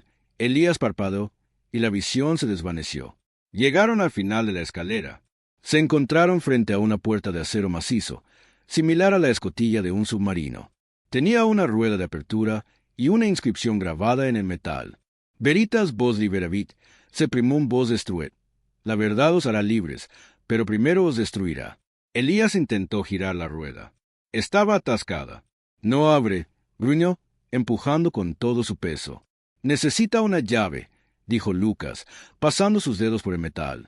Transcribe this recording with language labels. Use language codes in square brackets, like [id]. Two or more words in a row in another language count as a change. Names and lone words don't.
[es] Elías parpadeó y la visión se desvaneció. Llegaron al final de la escalera. Se encontraron frente a una puerta de acero macizo, similar a la escotilla de un submarino. Tenía una rueda de apertura y una inscripción grabada en el metal. [la] «Veritas vos liberavit, seprimum vos destruet». [es] La verdad os hará libres, pero primero os destruirá. Elías intentó girar la rueda. Estaba atascada. «No abre», gruñó, empujando con todo su peso. «Necesita una llave», dijo Lucas, pasando sus dedos por el metal.